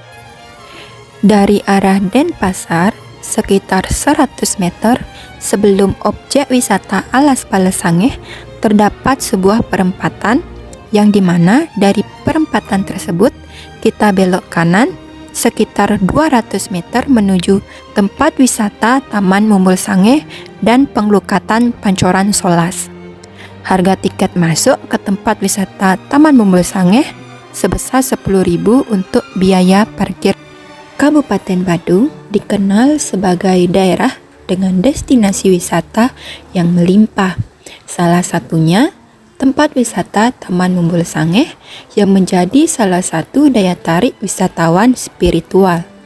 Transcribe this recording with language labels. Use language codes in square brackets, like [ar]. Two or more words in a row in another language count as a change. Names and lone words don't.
[id] Dari arah Denpasar, sekitar 100 meter sebelum objek wisata Alas Pale Sangeh, terdapat sebuah perempatan yang dimana dari perempatan tersebut kita belok kanan sekitar 200 meter menuju tempat wisata Taman Mumbul Sangeh dan Penglukatan Pancoran Solas. Harga tiket masuk ke tempat wisata Taman Mumbul Sangeh sebesar 10.000 untuk biaya parkir. Kabupaten Bandung dikenal sebagai daerah dengan destinasi wisata yang melimpah. Salah satunya tempat wisata Taman Mumbul Sangeh yang menjadi salah satu daya tarik wisatawan spiritual.